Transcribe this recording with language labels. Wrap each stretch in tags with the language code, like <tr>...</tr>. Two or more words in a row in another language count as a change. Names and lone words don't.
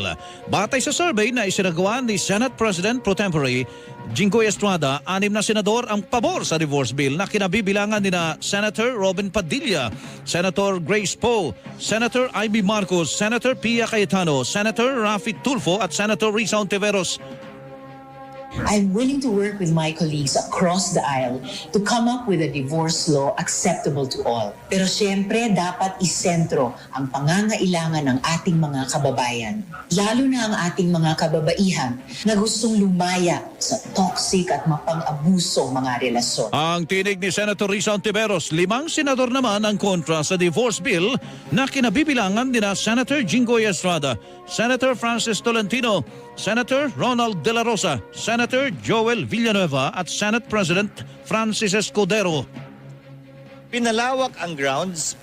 <tl>Batay sa survey na isinagawa ni Senate President Pro Tempore Jinggoy Estrada, 6 na senador ang pabor sa</tl> <en>divorce bill</en> <tl>na kinabibilangan nina Senator Robin Padilla, Senator Grace Poe, Senator Ivy Marcos, Senator Pia Cayetano, Senator Rafi Tulfo at Senator Risa Ontiveros.</tl> <en>I'm willing to work with my colleagues across the aisle to come up with a divorce law acceptable to all.</en> <tl>Pero siyempre, dapat isentro ang pangangailangan ng ating mga kababayan, lalo na ang ating mga kababaihan na gustong lumaya sa toxic at mapang-abusong mga relasyon. Ang tinig ni Senator Risa Ontiveros, 5 senador naman ang kontra sa</tl> <en>divorce bill</en> <tl>na kinabibilangan nina Senator Jinggoy Estrada, Senator Francis Tolentino, Senator Ronald De La Rosa, Senator Joel Villanueva at Senate President Francis Escudero. Pinalawak ang grounds</tl>